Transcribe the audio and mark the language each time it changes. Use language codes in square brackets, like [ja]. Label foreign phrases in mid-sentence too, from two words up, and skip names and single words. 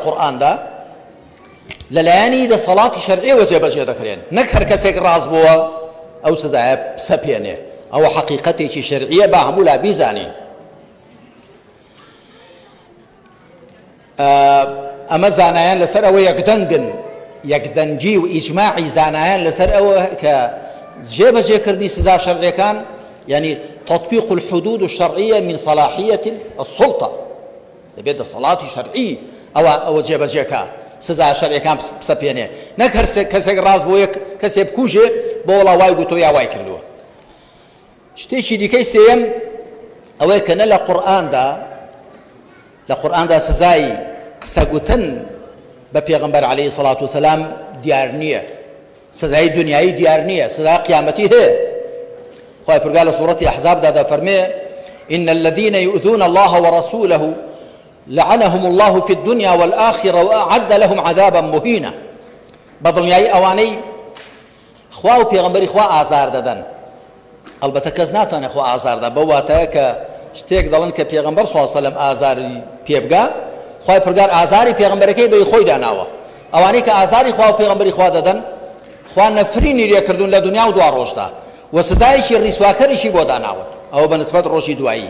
[ckb] قورئاندا لەلایەنی دەسەڵاتی شەرعیەوە جێبەجێ دەکرێن نەک هەر کەسێک ڕاست بووە ئەو سزایە سەپێنێ ئەوە حەقیقەتێکی شەرعیە با هەموو لا بیزانین ئەمە زانایان لەسەر ئەوە یەکدەنگن یەکدەنگی و ئیجماعی زانایان لەسەر ئەوە کە جێبەجێکردنی سزا شەرعیەکان [ar] يعني تطبيق الحدود الشرعية من صلاحية السلطة [ckb] دەبێت دەسەڵاتی شەرعی ئەوە جێبەجێکە سزا شەرعیەکان بسەپێنێ نەک هەر کەسێک ڕاست بۆ یەک کەسێ بکوژێ بۆ وڵا وای گوتۆ یا وای کردووە. شتێکی دیکەی سێیەم ئەوەیە کە نە لە قورئاندا سزای قسەگوتن بە پێغەمبەر [ar] عەلەیهی سەڵات وسەلام [ckb] دیار نییە، سزای دنیایی دیار نییە، سزای قیامەتی هەیە. خۆی پورگا لە سوورەتی ئەحزابدا دەفەرمێ [ar] إن الذين يؤذون الله ورسوله لعنهم الله في الدنيا والآخرة وأعد لهم عذابا مهينا. [ckb] بەدڵنیایی ئەوانەی خوا و پێغەمبەری خوا ئازار دەدەن، ئەلبەتە کەس ناتوانێت خوا ئازاردا بەو واتایە کە شتێک دەڵێن کە پێغەمبەر [ar] صلی الله علیه و سلم [ckb] ئازاری پێ بگا، خۆی پورگار ئازاری پێغەمبەرەکەی بە خۆی داناوە. ئەوانەی کە ئازاری خوا و پێغەمبەری خوا دەدەن خوا نەفرینی لێکردوون لە دنیا و دوا ڕۆژدا و سزایەکی ڕیسواکەریشی بۆ داناون، ئەوە بە نسبەت ڕۆژی دوایی.